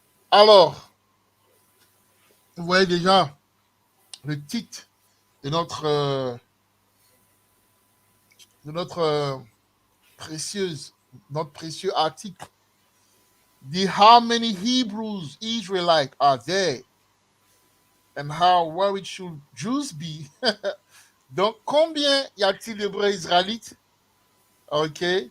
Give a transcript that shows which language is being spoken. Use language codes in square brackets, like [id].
[fr] Alors, vous voyez déjà le titre de notre précieux article dit [en] How many Hebrews, Israelites are there? And how worried should Jews be? [fr] Donc, combien y a-t-il d'Hébreux israélites? OK?